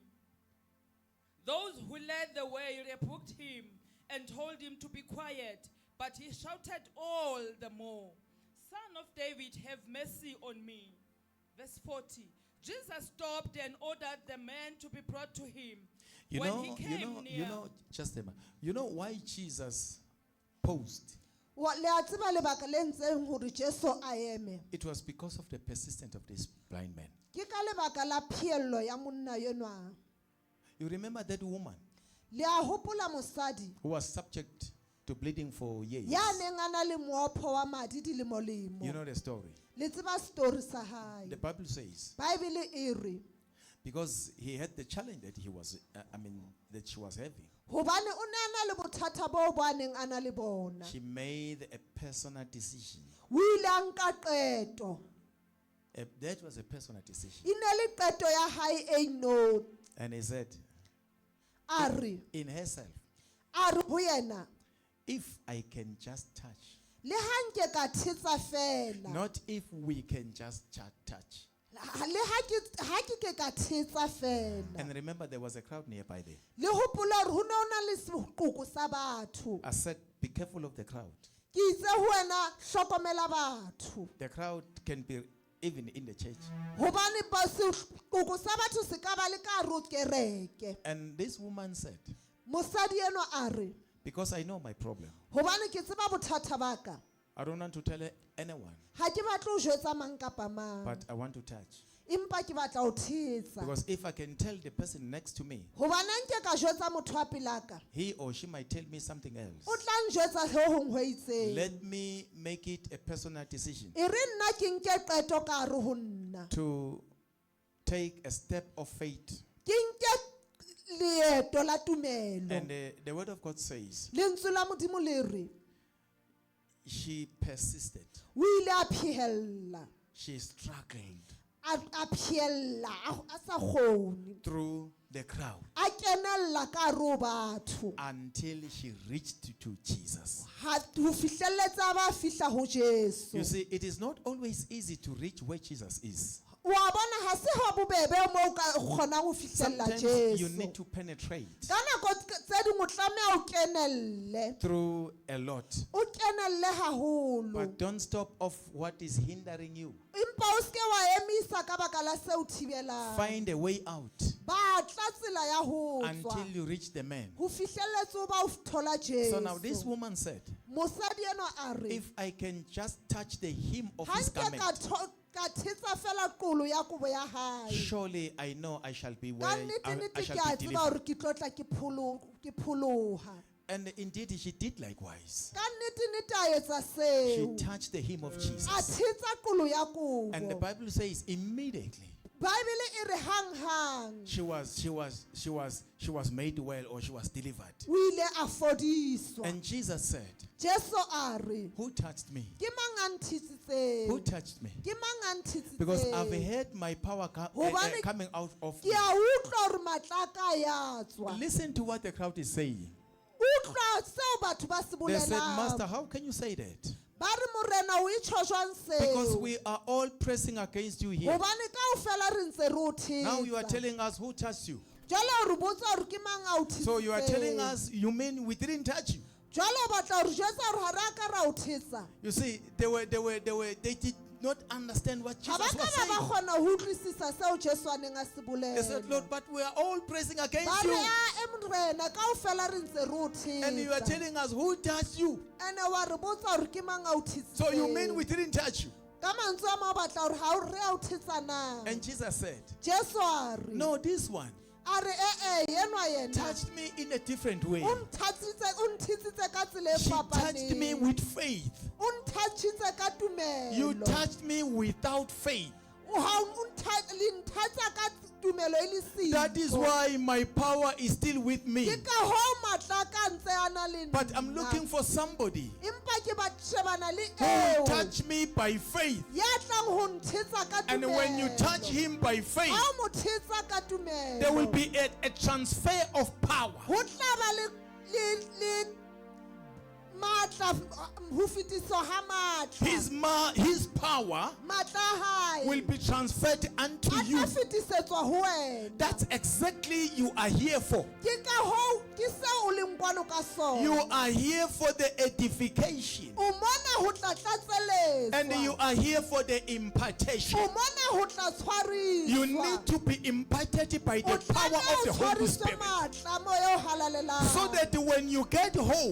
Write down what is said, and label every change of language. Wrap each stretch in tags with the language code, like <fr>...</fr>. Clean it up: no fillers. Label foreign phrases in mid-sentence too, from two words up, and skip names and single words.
<en>Those who led the way rebuked him and told him to be quiet, but he shouted all the more, Son of David, have mercy on me. Verse 40. Jesus stopped and ordered the man to be brought to him. You When know, he came near, just a minute. You know why Jesus paused?</en> <st>Le a tseba lebaka le entseng hore Jesu a eme.</st> <en>It was because of the persistence of this blind man.</en> <st>Ke ka lebaka la phiello ya monna enwa.</st> <en>You remember that woman?</en> <st>Le a hopola mosadi</st> <en>who was subject to bleeding for years.</en> <st>ya neng a na le moopho wa madi dilemolemo.</st> <en>You know the story.</en> <st>Le tseba story sa hae.</st> <en>The Bible says,</en> <st>Bible e re</st> <en>because he had the challenge that he was, that she was having,</en> <st>hobane o ne a na le bothata bo bo a neng a na le bona.</st> <en>she made a personal decision.</en> <st>O ile a nka qeto.</st> <en>That was a personal decision.</en> <st>E ne le qeto ya hae e no.</st> <en>And he said,</en> <st>A re</st> <en>in herself,</en> <st>ho yena</st> <en>if I can just touch,</en> <st>le ha nke ka thetsa fela.</st> <en>not if we can just touch.</en> <st>Le ha ke ka thetsa fela.</st> <en>And remember, there was a crowd nearby there.</en> <st>Le hopola hore ho ne ho na le seqoqo sa batho.</st> <en>I said, be careful of the crowd.</en> <st>Ke itse ho wena hlokomela batho.</st> <en>The crowd can be even in the church.</en> <st>Hobane ba seqoqo sa batho se ka ba le ka hare ho kereke.</st> <en>And this woman said,</en> <st>Mosadi eno a re</st> <en>because I know my problem,</en> <st>hobane ke tseba bothata ba ka.</st> <en>I don't want to tell anyone,</en> <st>Ha ke batle ho jwetsa mang kapa mang.</st> <en>but I want to touch.</en> <st>Empa ke batla ho thetsa.</st> <en>Because if I can tell the person next to me,</en> <st>Hobane nke ka jwetsa motho wa pela ka.</st> <en>he or she might tell me something</en> <st>O</st> <en>else.</en> <st>tla njwetsa ho hong ho itseng.</st> <en>Let me make it a personal decision</en> <st>E re nna ke nke qeto ka hare ho nna.</st> <en>to take a step of faith.</en> <st>Ke nke leeto la tumelo.</st> <en>And the word of God says,</en> <st>Lentswe la Modimo le re</st> <en>she persisted.</en> <st>o ile a phehella.</st> <en>She struggled</en> <st>A phehella a sa kgone.</st> <en>through the crowd</en> <st>A kenella ka hare ho batho.</st> <en>until she reached to Jesus.</en> <st>Ha ho fihlelletsa ba fihla ho Jesu.</st> <en>You see, it is not always easy to reach where Jesus is.</en> <st>Wa bona ha se ho bobebe mo o ka kgonang ho fihlella</st> <en>Sometimes you</en> <st>Jesu.</st> <en>need to penetrate</en> <st>Ka nako tse ding o tlameha o kenelle.</st> <en>through a lot.</en> <st>O kenelle haholo.</st> <en>But don't stop of what is hindering you.</en> <st>Empa o ske wa emisa ka baka la se o thibelang.</st> <en>Find a way out</en> <st>Batla tsela ya ho</st> <en>until</en> <st>tswa.</st> <en>you reach the man.</en> <st>Ho fihlelletse o ba o thola Jesu.</st> <en>So now this woman said,</en> <st>Mosadi eno a re</st> <en>if I can just touch the hem of</en> <st>ha</st> <en>his</en> <st>nke ka</st> <en>garment,</en> <st>ka thetsa fela qolo ya kobo ya hae.</st> <en>surely I know I shall be where</en> <st>Ka</st> <en>I</en> <st>nnete-nnete</st> <en>shall</en> <st>ke a</st> <en>be</en> <st>tseba</st> <en>delivered.</en> <st>hore ke tlo tla ke pholoha.</st> <en>And indeed she did likewise.</en> <st>Ka nnete-nnete a etsa</st> <en>She</en> <st>seo.</st> <en>touched the hem of</en> <st>A</st> <en>Jesus.</en> <st>thetsa qolo ya kobo.</st> <en>And the Bible says immediately</en> <st>Bible e re hang</st> <en>she was made well, or she was delivered.</en> <st>o ile a fodiswa.</st> <en>And Jesus said,</en> <st>Jesu a re</st> <en>who touched me?</en> <st>ke mang a ntshitsitseng?</st> <en>Who touched me?</en> <st>Ke mang a ntshitsitseng?</st> <en>Because I've heard my power</en> <st>Hobane</st> <en>coming out of</en> <st>ke</st> <en>me.</en> <st>a utlwa hore matla a ka ya tswa.</st> <en>Listen to what the crowd is saying.</en> <st>Utlwa seo batho ba se</st> <en>They said, Master,</en> <st>bolelang.</st> <en>how can you say that?</en> <st>Ba re morena o itsho jwang</st> <en>Because</en> <st>seo?</st> <en>we are all pressing against you here.</en> <st>Hobane kaofela re ntse re o thetsa.</st> <en>Now you are telling us who touched you.</en> <st>Jwale o re botsa hore ke mang a o thetsitseng?</st> <en>So you are telling us, you mean we didn't touch you?</en> <st>Jwale o batla hore jwetsa hore ha re a ka ra o thetsa.</st> <en>You see, they did not understand what</en> <st>Ha ba</st> <en>Jesus was</en> <st>ka ba</st> <en>saying.</en> <st>kgona ho utlwisisa seo Jesu a neng a se</st> <en>They said,</en> <st>bolela.</st> <en>Lord, but we are all pressing</en> <st>Ba</st> <en>against</en> <st>re</st> <en>you.</en> <st>a morena kaofela re ntse re o</st> <en>And you are</en> <st>thetsa.</st> <en>telling us who touched you.</en> <st>Ene wa re botsa hore ke mang a o thetsitseng?</st> <en>So you mean we didn't touch you?</en> <st>Ka mantswe a mang o batla hore ha o re a o thetsa na?</st> <en>And Jesus said,</en> <st>Jesu a re</st> <en>no, this one</en> <st>a re enwa yena</st> <en>touched me in a different way.</en> <st>o nthetsitse ka tsela e</st> <en>She touched me</en> <st>fapaneng.</st> <en>with faith.</en> <st>O nthetsitse ka tumelo.</st> <en>You touched me without faith.</en> <st>Ha o le nthatsa ka tumelo e le siko.</st> <en>That is why my power is still with me.</en> <st>Ke ka hoo matla a ka ntse a na le</st> <en>But I'm</en> <st>nna.</st> <en>looking for somebody</en> <st>Empa ke ba shebana le</st> <en>who will</en> <st>eo</st> <en>touch me by faith.</en> <st>ya tlang ho nthetsa ka tumelo.</st> <en>And when you touch him by faith,</en> <st>Ha o mo thetsa ka tumelo,</st> <en>there will be a transfer of power.</en> <st>ho tla ba le matla ho fetiswa ha matla.</st> <en>His power</en> <st>Matla a hae</st> <en>will be transferred unto</en> <st>a</st> <en>you.</en> <st>tla fetisetswa ho wena.</st> <en>That's exactly you are here for.</en> <st>Ke ka hoo ke seo o leng kwano ka sona.</st> <en>You are here for the edification.</en> <st>O mona ho tla tlatseletswa.</st> <en>And you are here for the impartation.</en> <st>O mona ho tla tshwariswa.</st> <en>You need to be imparted by</en> <st>O</st> <en>the power</en> <st>tlameha</st> <en>of the</en> <st>o</st> <en>Holy</en> <st>tshwariswe</st> <en>Spirit.</en> <st>matla moya o halalelang.</st> <en>So that when you get home,</en>